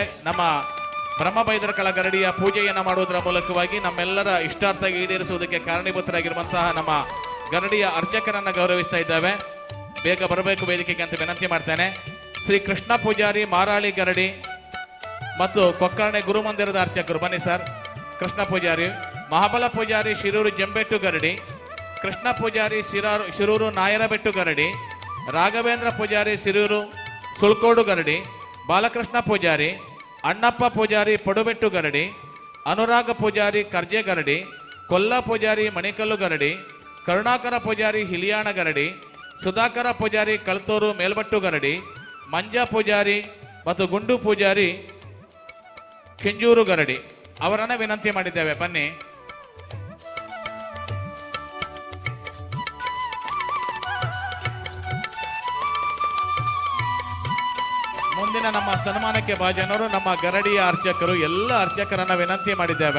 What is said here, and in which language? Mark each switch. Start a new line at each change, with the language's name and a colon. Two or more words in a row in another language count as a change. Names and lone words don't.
Kannada: ನಮ್ಮ ಬ್ರಹ್ಮಬೈದರಕಳ ಗರಡಿಯ ಪೂಜೆಯನ್ನು ಮಾಡುವುದರ ಮೂಲಕವಾಗಿ ನಮ್ಮೆಲ್ಲರ ಇಷ್ಟಾರ್ಥ ಈಡೇರಿಸುವುದಕ್ಕೆ ಕಾರಣೀಭೂತರಾಗಿರುವಂತಹ ನಮ್ಮ ಗರಡಿಯ ಅರ್ಚಕರನ್ನ ಗೌರವಿಸ್ತಾ ಇದ್ದಾವೆ. ಬೇಗ ಬರಬೇಕು ವೇದಿಕೆಗೆ ಅಂತ ವಿನಂತಿ ಮಾಡ್ತೇನೆ. ಶ್ರೀ ಕೃಷ್ಣ ಪೂಜಾರಿ ಮಾರಾಳಿ ಗರಡಿ ಮತ್ತು ಕೊಕ್ಕರ್ಣೆ ಗುರುಮಂದಿರದ ಅರ್ಚಕರು ಬನ್ನಿ ಸರ್. ಕೃಷ್ಣ ಪೂಜಾರಿ, ಮಹಾಬಲ ಪೂಜಾರಿ ಶಿರೂರು ಜಂಬೆಟ್ಟು ಗರಡಿ, ಕೃಷ್ಣ ಪೂಜಾರಿ ಶಿರೂರು ನಾಯರಬೆಟ್ಟು ಗರಡಿ, ರಾಘವೇಂದ್ರ ಪೂಜಾರಿ ಶಿರೂರು ಸುಳ್ಕೋಡು ಗರಡಿ, ಬಾಲಕೃಷ್ಣ ಪೂಜಾರಿ, ಅಣ್ಣಪ್ಪ ಪೂಜಾರಿ ಪಡುಬೆಟ್ಟು ಗರಡಿ, ಅನುರಾಗ ಪೂಜಾರಿ ಕರ್ಜೆ ಗರಡಿ, ಕೊಲ್ಲ ಪೂಜಾರಿ ಮಣಿಕಲ್ಲು ಗರಡಿ, ಕರುಣಾಕರ ಪೂಜಾರಿ ಹಿಲಿಯಾಣ ಗರಡಿ, ಸುಧಾಕರ ಪೂಜಾರಿ ಕಲ್ತೂರು ಮೇಲ್ಬಟ್ಟು ಗರಡಿ, ಮಂಜ ಪೂಜಾರಿ ಮತ್ತು ಗುಂಡು ಪೂಜಾರಿ ಕೆಂಜೂರು ಗರಡಿ ಅವರನ್ನ ವಿನಂತಿ ಮಾಡಿದ್ದೇವೆ. ಬನ್ನಿ. ಮುಂದಿನ ನಮ್ಮ ಸನ್ಮಾನಕ್ಕೆ ಭಾಜನರು ನಮ್ಮ ಗರಡಿಯ ಅರ್ಚಕರು, ಎಲ್ಲ ಅರ್ಚಕರನ್ನ ವಿನಂತಿ ಮಾಡಿದ್ದೇವೆ.